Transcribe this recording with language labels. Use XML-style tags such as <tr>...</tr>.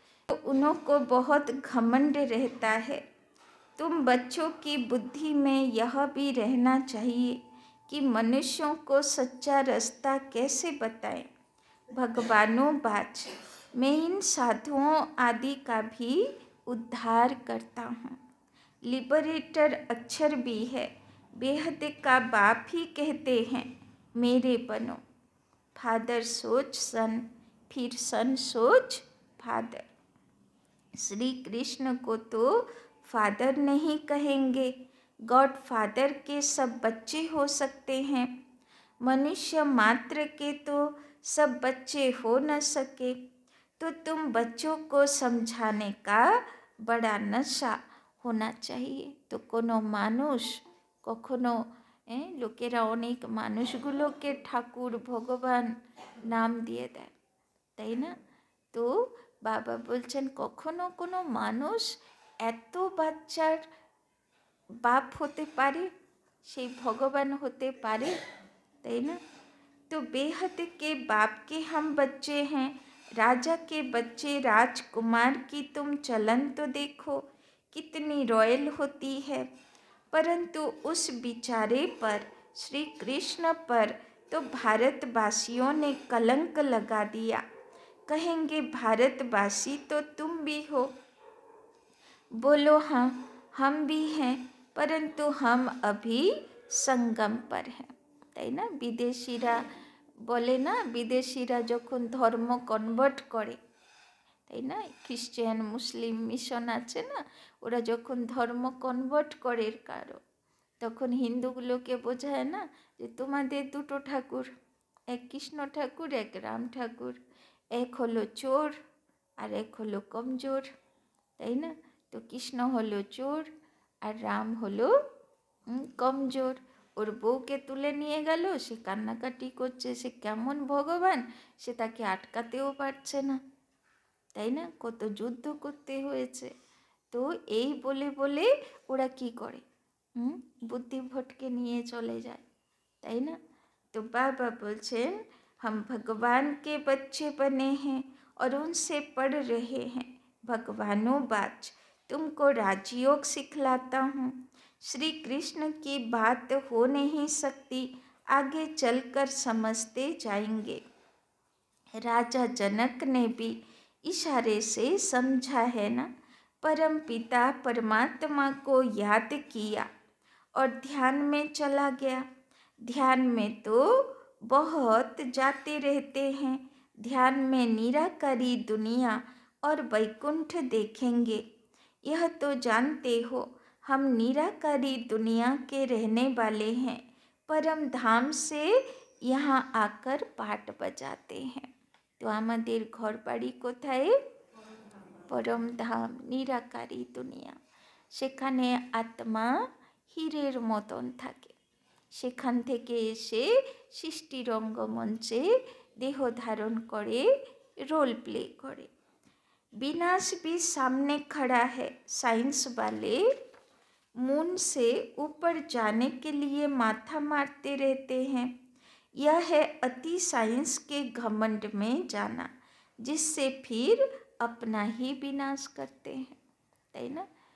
<hi>तो उनको बहुत घमंड रहता है। तुम बच्चों की बुद्धि में यह भी रहना चाहिए कि मनुष्यों को सच्चा रास्ता कैसे बताएं। भगवानों बाज, मैं इन साधुओं आदि का भी उद्धार करता हूँ। लिबरेटर अक्षर भी है। बेहद का बाप ही कहते हैं मेरे बनो। फादर सोच सन, फिर सन सोच फादर। श्री कृष्ण को तो फादर नहीं कहेंगे, गॉड फादर के सब बच्चे हो सकते हैं। मनुष्य मात्र के तो सब बच्चे हो न सके। तो तुम बच्चों को समझाने का बड़ा नशा होना चाहिए।</hi> <bn>तो कोनो मानुष कखनो লোকেরা অনেক মানুষগুলোকে ঠাকুর ভগবান নাম দিয়ে দেয়, তাই না? তো বাবা বলছেন কখনো কোনো মানুষ এত বাচ্চার বাপ হতে পারে, সেই ভগবান হতে পারে, তাই না?</bn> <hi>तो बेहद के बाप के हम बच्चे हैं, राजा के बच्चे राजकुमार की तुम चलन तो देखो कितनी रॉयल होती है। परंतु उस बिचारे पर, श्री कृष्ण पर तो भारतवासियों ने कलंक लगा दिया। कहेंगे भारतवासी तो तुम भी हो। बोलो हाँ, हम भी हैं, परंतु हम अभी संगम पर हैं।</hi> <bn>তাই না? বিদেশিরা বলে না, বিদেশিরা যখন ধর্ম কনভার্ট করে, তাই না, খ্রিস্টান মুসলিম মিশন আছে না, ওরা যখন ধর্ম কনভার্ট করে কারো, তখন হিন্দুগুলোকে বোঝায় না যে তোমাদের দুটো ঠাকুর, এক কৃষ্ণ ঠাকুর এক রাম ঠাকুর, এক হলো চোর আর এক হলো কমজোর, তাই না? তো কৃষ্ণ হলো চোর আর রাম হলো কমজোর। ওর বউকে তুলে নিয়ে গেল, সে কান্নাকাটি করছে, সে কেমন ভগবান, সে তাকে আটকাতেও পারছে না, তাই না? কত যুদ্ধ করতে হয়েছে। তো এই বলে বলে ওরা কি করে, বুদ্ধি ভটকে নিয়ে চলে যায়, তাই না?</bn> <hi>तो बाबा बोलছেন हम भगवान के बच्चे बने हैं और उनसे पढ़ रहे हैं। भगवानों बाच तुमको राजयोग सिखलाता हूँ। श्री कृष्ण की बात हो नहीं सकती, आगे चलकर समझते जाएंगे। राजा जनक ने भी इशारे से समझा है ना। परम पिता परमात्मा को याद किया और ध्यान में चला गया। ध्यान में तो बहुत जाते रहते हैं। ध्यान में निराकारी दुनिया और वैकुंठ देखेंगे। यह तो जानते हो हम निराकारी दुनिया के रहने वाले हैं। परम धाम से यहाँ आकर पाठ बजाते हैं।</hi> <bn>तो আমাদের ঘর বাড়ি কোথায়? পরম ধাম, নিরাকারী দুনিয়া। সেখানে আত্মা হীরের মতন থাকে। সেখান থেকে এসে সৃষ্টি রঙ্গমঞ্চে দেহ ধারণ করে रोल प्ले करे।</bn> <hi>विनाश भी सामने खड़ा है। साइंस वाले मून से ऊपर जाने के लिए माथा मारते रहते हैं। यह है अति साइंस के घमंड में जाना, जिससे फिर अपना ही विनाश करते हैं,</hi> <bn>তাই না?</bn>